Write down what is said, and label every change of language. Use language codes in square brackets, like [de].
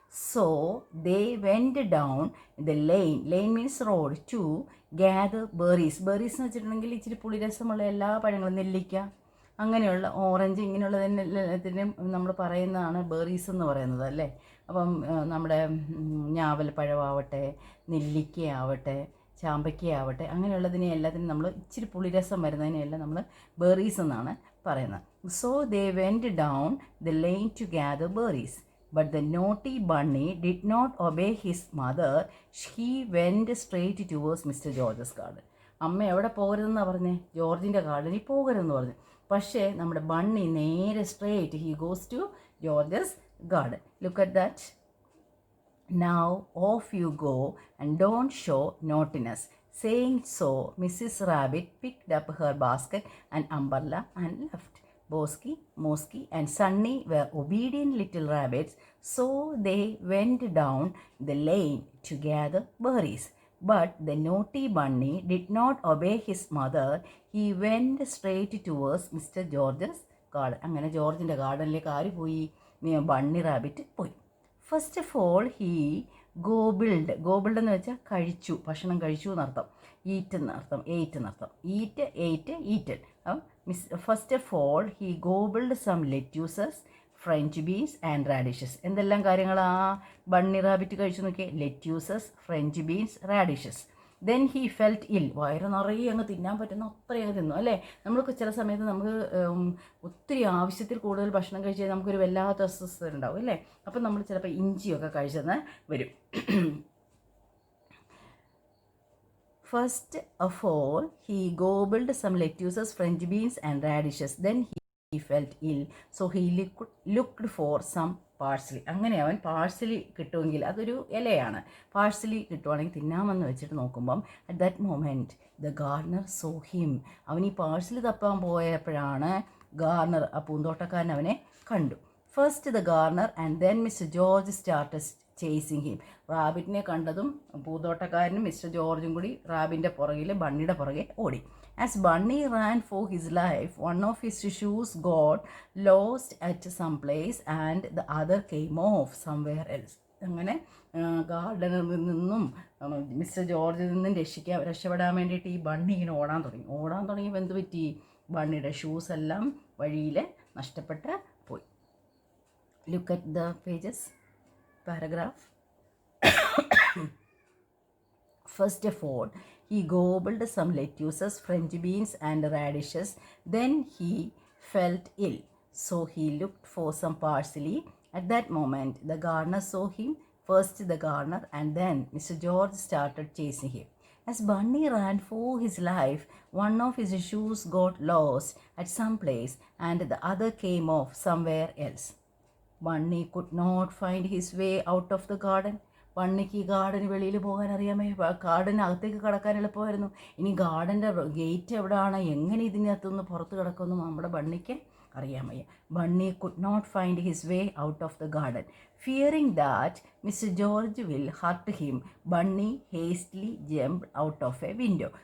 [en] So they went down the lane means road, to gather berries. [ml] Berries എന്ന് വെച്ചിട്ടുണ്ടെങ്കിൽ ഇച്ചിരി പുളിരസമുള്ള എല്ലാ പഴങ്ങളും, നെല്ലിക്ക അങ്ങനെയുള്ള, ഓറഞ്ച് ഇങ്ങനെയുള്ളതിനും നമ്മൾ പറയുന്നതാണ് ബെറീസ് എന്ന് പറയുന്നത് അല്ലേ. അപ്പം നമ്മുടെ ഞാവൽപ്പഴമാവട്ടെ, നെല്ലിക്കയാവട്ടെ, ചാമ്പയ്ക്കയാവട്ടെ, അങ്ങനെയുള്ളതിനെ എല്ലാത്തിനും നമ്മൾ ഇച്ചിരി പുളിരസം വരുന്നതിനെല്ലാം നമ്മൾ ബെറീസ് എന്നാണ് പറയുന്നത്. [en] So they went down the lane to gather berries. But the naughty bunny did not obey his mother. He went straight towards Mr. [ml] George's garden. അമ്മ എവിടെ പോകരുതെന്നാണ് പറഞ്ഞത്? ജോർജിൻ്റെ ഗാർഡനിൽ പോകരുതെന്ന് പറഞ്ഞു. പക്ഷേ നമ്മുടെ ബണ്ണി നേരെ straight [en] He goes to George's garden. Look at that. Now off you go and don't show naughtiness. Saying so, Mrs. Rabbit picked up her basket and umbrella and left. Bosky, Mosky and Sunny were obedient little rabbits, so they went down the lane to gather berries. But the naughty bunny did not obey his mother. He went straight towards Mr. George's garden. [ml] അങ്ങനെ ജോർജിൻ്റെ ഗാർഡനിലേക്ക് ആര് പോയി? Bunny rabbit പോയി. [en] First of all he gobbled. [ml] ഗോബിൾഡ് എന്ന് വെച്ചാൽ കഴിച്ചു, ഭക്ഷണം കഴിച്ചു എന്നർത്ഥം. ഈറ്റ് എന്നർത്ഥം, എയ്റ്റ് എന്നർത്ഥം. [en] Eat, ate, eaten. First of all he gobbled some lettuces, French beans and radishes. [ml] എന്തെല്ലാം കാര്യങ്ങളാ ബണ്ണി റാബിറ്റ് കഴിച്ചു നോക്കിയേ? ലെറ്റ്യൂസസ്, French beans, റാഡിഷസ്. [en] Then he felt ill. [ml] വയറ് നിറയെ അങ്ങ് തിന്നാൻ പറ്റുന്ന അത്രയും അങ്ങ് തിന്നു അല്ലേ? നമ്മൾക്ക് ചില സമയത്ത് നമുക്ക് ഒത്തിരി ആവശ്യത്തിൽ കൂടുതൽ ഭക്ഷണം കഴിച്ചാൽ നമുക്കൊരു വല്ലാത്ത അസ്വസ്ഥത ഉണ്ടാവും അല്ലേ? അപ്പം നമ്മൾ ചിലപ്പോൾ ഇഞ്ചിയൊക്കെ കഴിച്ചെന്ന് വരും. [en] First of all, he gobbled some lettuces, French beans and radishes. Then he felt ill, so he looked for some parsley. [ml] അങ്ങനെ അവൻ പാഴ്സലി കിട്ടുമെങ്കിൽ, അതൊരു ഇലയാണ്, പാഴ്സലി കിട്ടുവാണെങ്കിൽ തിന്നാമെന്ന് വെച്ചിട്ട് നോക്കുമ്പം [en] At that moment the gardener saw him. [ml] അവൻ ഈ പാഴ്സലി തപ്പാൻ പോയപ്പോഴാണ് ഗാർഡനർ, ആ പൂന്തോട്ടക്കാരൻ, അവനെ കണ്ടു. [en] First the gardener and then mister George started chasing him. [ml] റാബിറ്റിനെ കണ്ടതും പൂന്തോട്ടക്കാരനും മിസ്റ്റർ ജോർജും കൂടി റാബിൻ്റെ പുറകിൽ, ബണ്ണിയുടെ പുറകെ ഓടി. [en] As Bunny ran for his life, one of his shoes got lost at some place and the other came off somewhere else. [ml] അങ്ങനെ ഗാർഡനിൽ നിന്നും mister ജോർജിൽ നിന്നും രക്ഷപ്പെടാൻ വേണ്ടിയിട്ട് ഈ ബണ്ണി ഇങ്ങനെ ഓടാൻ തുടങ്ങിയപ്പോൾ എന്ത് പറ്റി? ബണ്ണിയുടെ ഷൂസ് എല്ലാം വഴിയിൽ നഷ്ടപ്പെട്ട് പോയി. [en] Look at the pages, paragraph. First of all, he gobbled some lettuces, French beans and radishes. Then he felt ill, so he looked for some parsley. At that moment, the gardener saw him. First the gardener and then Mr. George started chasing him. As Bunny ran for his life, one of his shoes got lost at some place and the other came off somewhere else. Bunny could not find his way out of the garden. [ml] ബണ്ണിക്ക് ഈ ഗാർഡന് വെളിയിൽ പോകാൻ അറിയാമേ, ഗാർഡനകത്തേക്ക് കടക്കാൻ എളുപ്പമായിരുന്നു. ഇനി ഗാർഡൻ്റെ gate എവിടെയാണ്, എങ്ങനെ ഇതിനകത്തുനിന്ന് പുറത്ത് കിടക്കുമെന്നും നമ്മുടെ ബണ്ണിക്ക് അറിയാൻ വയ്യ. [en] Bunny could not find his way out of the garden. Fearing that mister George will hurt him, bunny hastily jumped out of a window.